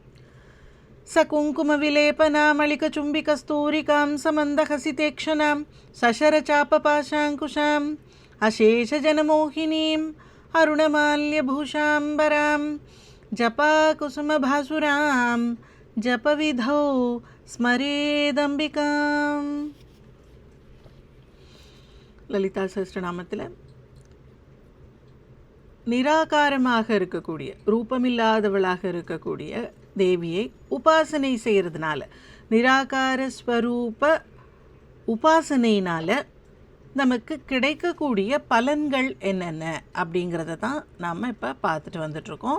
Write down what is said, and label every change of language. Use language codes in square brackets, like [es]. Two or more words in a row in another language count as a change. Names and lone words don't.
[sa] सकुङ्कुमविलेपनामलिकचुम्बिकस्तूरिकां समन्दहसितेक्षणां सशरचापपाशाङ्कुशाम् अशेषजनमोहिनीम् अरुणमाल्यभूषाम्बरां जपाकुसुमभासुरां जपविधौ स्मरेदम्बिकाम्. [ta] லலிதா சஹஸ்ரநாமத்தில் நிராகாரமாக இருக்கக்கூடிய ரூபமில்லாதவளாக இருக்கக்கூடிய தேவியை உபாசனை செய்கிறதுனால, நிராகார ஸ்வரூப உபாசனையினால் நமக்கு கிடைக்கக்கூடிய பலன்கள் என்னென்ன அப்படிங்கிறத தான் நாம் இப்போ பார்த்துட்டு வந்துட்ருக்கோம்.